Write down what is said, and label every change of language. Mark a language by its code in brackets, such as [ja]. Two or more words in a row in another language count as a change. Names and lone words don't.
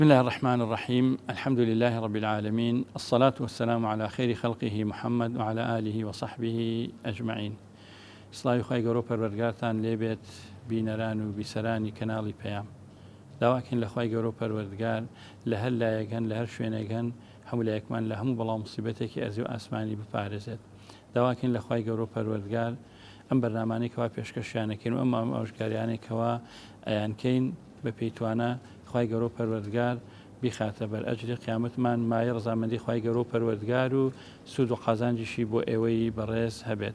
[ar] بسم الله الرحمن الرحيم. الحمد لله رب العالمين، الصلاة والسلام على خير خلقه محمد وعلى آله وصحبه أجمعين. [ckb] سڵاوی خوای گەورە و پەروەردگارتان لێبێت بینەران و بیسەرانی کەناڵی پەیام. داواکەین لە خوای گەورە و پەروەردگار لە هەر لایەکەن لە هەر شوێنێکەن هەموو لایەکمان لە هەموو بەڵام موسیبەتێکی ئەرزی و ئاسمانی بپارێزێت. داواکەین لە خوای گەورە و پەروەردگار ئەم بەرنامانەی کەوا پێشکەشیانەکەین و ئەم ئامۆژگاریانێکەوە ئەیانکەین بە پێیتوانە خوای گەورە و پەروەردگار بیخاتە بەر ئەجری قیامەتمان مایە ڕەزامەندی خوای گەورە و پەروەردگار و سوود و قازانجیشی بۆ ئێوەی بەڕێز هەبێت.